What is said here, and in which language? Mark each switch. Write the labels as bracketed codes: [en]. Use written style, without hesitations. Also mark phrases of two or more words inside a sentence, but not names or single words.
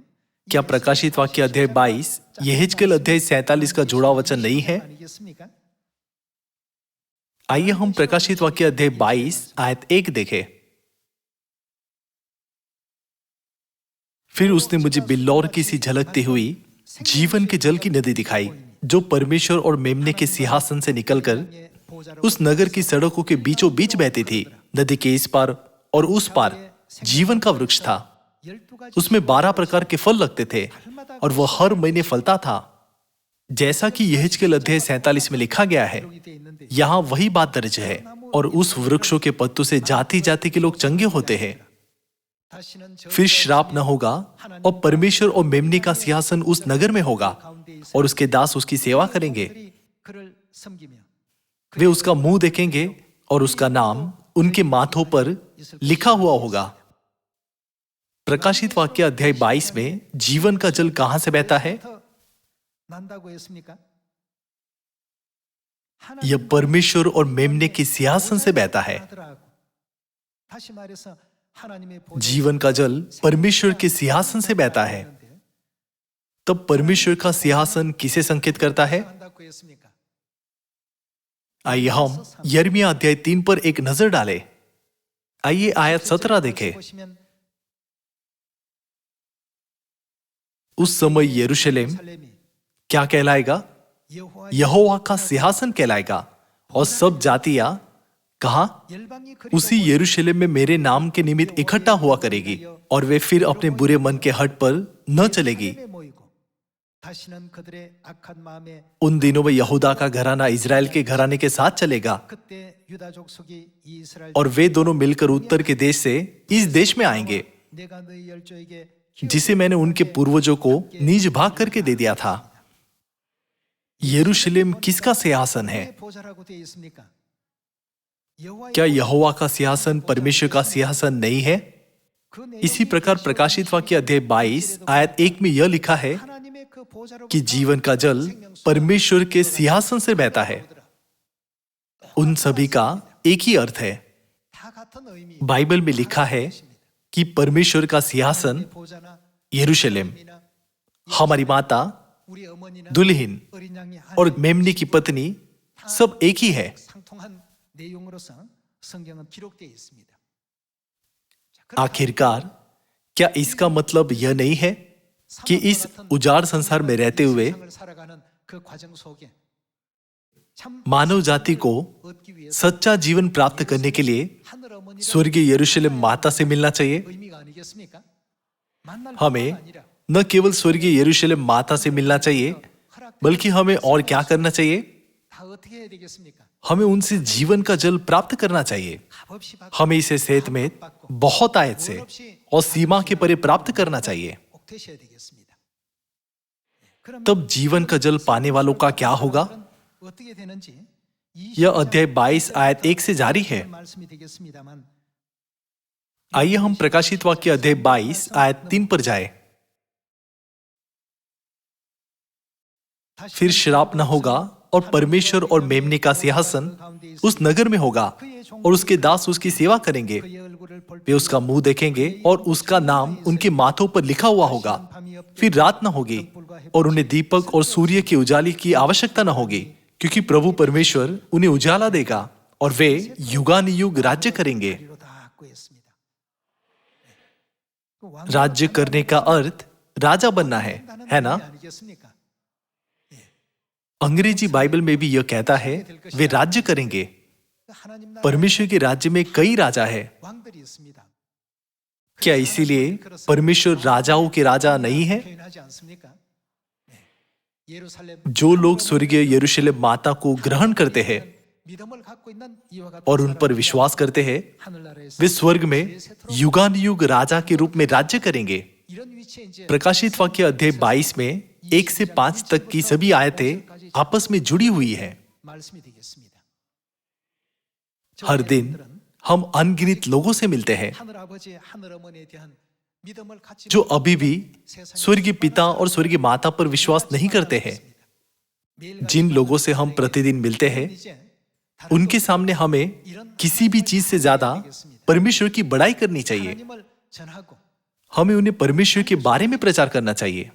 [hi] क्या प्रकाशित वाक्य अध्याय 22 यहेजकेल अध्याय 47 का जोड़ा वचन नहीं है? [ko] 아니겠습니까? [hi] आइए हम प्रकाशित वाक्य अध्याय 22 आयत 1 देखें। फिर उसने मुझे बिल्लौर की सी झलकती हुई जीवन के जल की नदी दिखाई जो परमेश्वर और मेमने के सिंहासन से निकलकर उस नगर की सड़कों के बीचों बीच बहती थी। नदी के इस पार और उस पार जीवन का वृक्ष था। [ko] 12가지 [hi] उसमें 12 प्रकार के फल लगते थे और वह हर महीने फलता था। जैसा कि यहेजकेल अध्याय 47 में लिखा गया है, [ko] 돼 있는데 [hi] यहाँ वही बात दर्ज है। और उस वृक्षों के पत्तों से जाति जाति के लोग चंगे होते हैं। [ko] 다시는 저 [hi] फिर श्राप न होगा और परमेश्वर और मेमने का सिंहासन उस नगर में होगा और उसके दास उसकी सेवा करेंगे। [ko] 들이 그를 섬기며 [hi] वे उसका मुंह देखेंगे और उसका नाम उनके माथों पर लिखा हुआ होगा। प्रकाशित वाक्य अध्याय 22 में जीवन का जल कहां से बहता है? [ko] 더 난다고 했습니까? [hi] यह परमेश्वर और मेमने के सिंहासन से बहता है। [ko] 하더라고. 다시 말해서 하나님의 보좌 [hi] जीवन का जल परमेश्वर के सिंहासन से बहता है। तब परमेश्वर का सिंहासन किसे संकेत करता है? [ko] 한다고 했습니까? [hi] आइए हम यिर्मयाह अध्याय 3 पर एक नजर डालें। आइए आयत 17 देखें। [ko] 보시면 [hi] उस समय यरूशलेम [ko] 살렘이 [hi] क्या कहलाएगा? [ko] 여호와 [hi] यहोवा का सिंहासन कहलाएगा और सब जातियां कहा [ko] 열방이 [hi] उसी यरूशलेम में मेरे नाम के निमित्त इकट्ठा हुआ करेगी और वे फिर अपने बुरे मन के हट पर न चलेगी। [ko] 그림에 모이고 다시는 그들의 악한 마음에 [hi] उन दिनों में यहूदा का घराना इजराइल के घराने के साथ चलेगा [ko] 그때 유다 족속이 이 이스라엘 [hi] और वे दोनों मिलकर उत्तर के देश से इस देश में आएंगे [ko] 내가 너희 열조에게 [hi] जिसे मैंने उनके पूर्वजों को नीज भाग करके दे दिया था। यरूशलेम किसका सिंहासन है? [ko] 보좌라고 되어 있습니까? 여호와의 [hi] क्या यहोवा का सिंहासन परमेश्वर का सिंहासन नहीं है? [ko] 그 내용이 [hi] इसी प्रकार प्रकाशित वाक्य अध्याय 22 आयत 1 में यह लिखा है [ko] 하나님의 그 보좌로 [hi] कि जीवन का जल परमेश्वर के सिंहासन से बहता है उन सभी का एक ही अर्थ है। [ko] 다 같은 의미. [hi] बाइबल में लिखा है कि परमेश्वर का सिंहासन [ko] 보좌나 [hi] यरूशलेम, हमारी माता, [ko] 우리 어머니나 [hi] दुल्हन [ko] 어린 양이 [hi] और मेमने की पत्नी सब एक ही है। [ko] 상통한 내용으로서 성경은 기록되어 있습니다. [hi] आखिरकार क्या इसका मतलब यह नहीं है कि इस उजाड़ संसार में रहते हुए [ko] 세상을 살아가는 그 과정 속에 참 [hi] मानव जाति को [ko] 얻기 위해서 [hi] सच्चा जीवन प्राप्त करने के लिए [ko] 하늘 어머니를 [hi] स्वर्गीय यरूशलेम माता से मिलना चाहिए? [ko] 의미가 아니겠습니까? 만날 뿐만 [hi] हमें [ko] 아니라 [hi] न केवल स्वर्गीय यरूशलेम माता से मिलना चाहिए, बल्कि हमें और क्या करना चाहिए? [ko] 다 어떻게 해야 되겠습니까? [hi] हमें उनसे जीवन का जल प्राप्त करना चाहिए। [ko] 값없이 받고 [hi] हमें इसे सेहत में बहुत आयत से और सीमा के परे प्राप्त करना चाहिए। [ko] 꼭 되셔야 되겠습니다. 그럼 [hi] तब जीवन का जल पाने वालों का क्या होगा? [ko] 어떻게 되는지 [hi] यह अध्याय 22 आयत 1 से जारी है। [ko] 말씀이 되겠습니다만 [hi] आइए हम प्रकाशित वाक्य अध्याय 22 आयत 3 पर जाए। फिर श्राप न होगा और परमेश्वर और मेमने का सिंहासन उस नगर में होगा और उसके दास उसकी सेवा करेंगे। [ko] 그의 얼굴을 볼 [hi] वे उसका मुंह देखेंगे और उसका नाम उनके माथों पर लिखा हुआ होगा। फिर रात न होगी और उन्हें दीपक और सूर्य की उजाली की आवश्यकता न होगी, क्योंकि प्रभु परमेश्वर उन्हें उजाला देगा और वे युगानुयुग राज्य करेंगे। [ko] 이로다 하고 했습니다. [hi] राज्य करने का अर्थ राजा बनना है ना? [ko] 아니겠습니까? [hi] अंग्रेजी बाइबल में भी यह कहता है वे राज्य करेंगे। [ko] 하나님 나라 [hi] परमेश्वर के राज्य में कई राजा है। [ko] 왕들이 있습니다. [hi] क्या इसीलिए परमेश्वर राजाओं के राजा नहीं है? [ko] 표현하지 않습니까? 예루살렘 [hi] जो लोग स्वर्गीय यरूशलेम माता को ग्रहण करते हैं [ko] 믿음을 갖고 있는 이와 같은 [hi] और उन पर विश्वास करते हैं, [ko] 하늘나라에서 [hi] वे स्वर्ग में युगानुयुग राजा के रूप में राज्य करेंगे। [ko] 이런 위치에 이제 [hi] प्रकाशित वाक्य अध्याय 22 में 1 से 5 तक की सभी आयतें आपस में जुड़ी हुई है। [ko] 말씀이 되겠습니다. [hi] हर दिन हम अनगिनत लोगों से मिलते हैं [ko] 하늘 아버지, 하늘 어머니에 대한 믿음을 갖지 [hi] जो अभी भी स्वर्गीय पिता और स्वर्गीय माता पर विश्वास नहीं करते हैं। जिन लोगों से हम प्रतिदिन मिलते हैं, [ko] 이제 [hi] उनके सामने हमें किसी भी चीज से ज्यादा परमेश्वर की बड़ाई करनी चाहिए। [ko] 하나님을 전하고 [hi] हमें उन्हें परमेश्वर के बारे में प्रचार करना चाहिए।